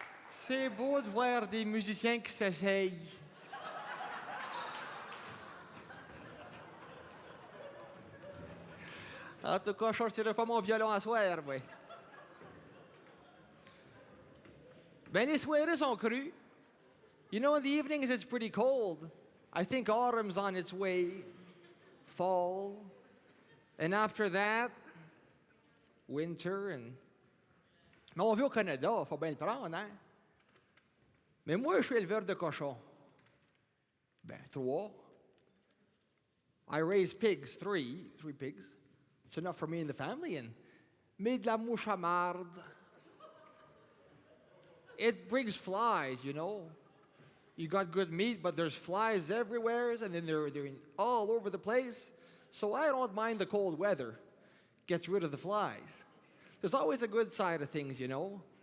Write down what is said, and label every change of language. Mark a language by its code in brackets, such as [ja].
[fr] C'est beau de voir des musiciens qui s'essayent. En tout cas, je sortirai pas mon violon à soir, oui. Ben, les soirées sont crues. [en] You know, in the evenings it's pretty cold. I think autumn's on its way. Fall. And after that, winter and... [fr] Mais on vit au Canada, faut bien le prendre, hein? Mais moi, je suis éleveur de cochons. Ben, [en] 3. I raise pigs, 3 pigs. It's enough for me and the family. And [fr] mais de la mouche à marde. [en] It brings flies, you know. You got good meat, but there's flies everywhere, and then they're all over the place. So I don't mind the cold weather. Gets rid of the flies. There's always a good side of things, you know.